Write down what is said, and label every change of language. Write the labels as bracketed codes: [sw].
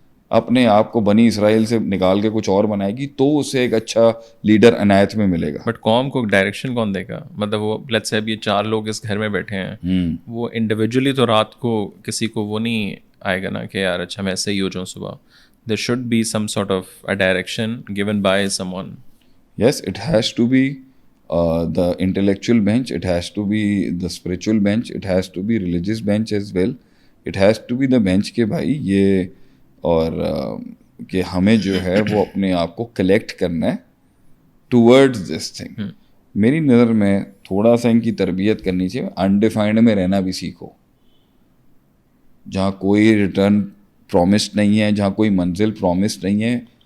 [ur] اپنے آپ کو بنی اسرائیل سے نکال کے کچھ اور بنائے گی تو اسے ایک اچھا لیڈر عنایت میں ملے گا. بٹ قوم کو ڈائریکشن کون دے گا؟ مطلب وہ لیٹس سے اب یہ 4 لوگ اس گھر میں بیٹھے ہیں, وہ انڈیویجولی تو رات کو کسی کو وہ نہیں آئے گا نا کہ یار اچھا میں ایسے ہی ہو جاؤں صبح. [en] There should be some sort of a direction given by some one. Yes, it has to be the intellectual bench, it has to be the spiritual bench, it has to be religious bench as well. It has to be the bench [ur] کہ بھائی یہ اور کہ ہمیں جو ہے وہ اپنے آپ کو کلیکٹ کرنا ہے [en] Towards this thing. [ur] میری نظر میں تھوڑا سا ان کی تربیت کرنی چاہیے. انڈیفائنڈ میں رہنا بھی سیکھو, جہاں کوئی ریٹرن پرومسڈ نہیں ہے, جہاں کوئی منزل پرومسڈ نہیں ہے.